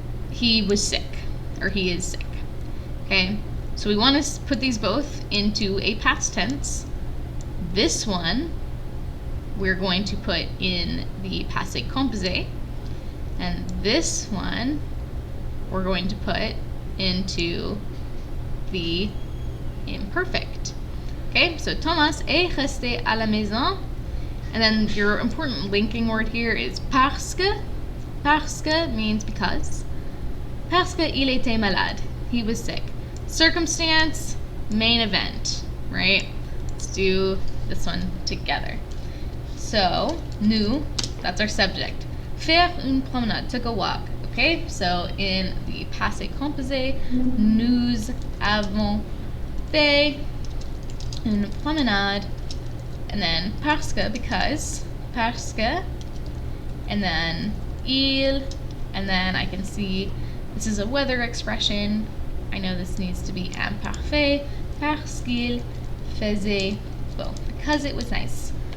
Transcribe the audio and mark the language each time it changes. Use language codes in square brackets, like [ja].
[en] He was sick, or he is sick. Okay, so we want to put these both into a past tense. This one we're going to put in the passé composé, and this one we're going to put into the imperfect. Okay, so [fr] Thomas est resté à la maison. [en] And then your important linking word here is parce que. [fr] Parce que [en] means because. [fr] Parce que il était malade. [en] He was sick. Circumstance, main event, right? Let's do this one together. So, nous, that's our subject. [fr] Faire une promenade, [en] took a walk. Okay, so in the [fr] passé composé, nous avons fait une promenade. [en] And then parce que, because, parce que, and then il, and then I can see this is a weather expression. I know this needs to be imparfait, [fr] parce qu'il faisait beau, [en] because it was nice.